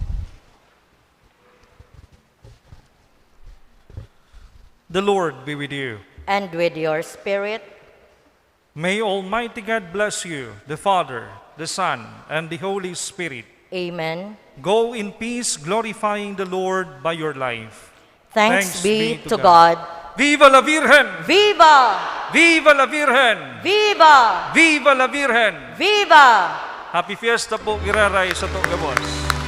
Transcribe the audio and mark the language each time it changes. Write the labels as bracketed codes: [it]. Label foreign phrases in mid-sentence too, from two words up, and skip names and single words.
[en] The Lord be with you. And with your spirit. May Almighty God bless you, the Father, the Son, and the Holy Spirit. Amen. Go in peace, glorifying the Lord by your life. Thanks be to God. [es] Viva la Virgen! Viva! Viva la Virgen! Viva! Viva la Virgen! Viva! [en] Happy Fiesta [tl] po, iraray sa Togabos.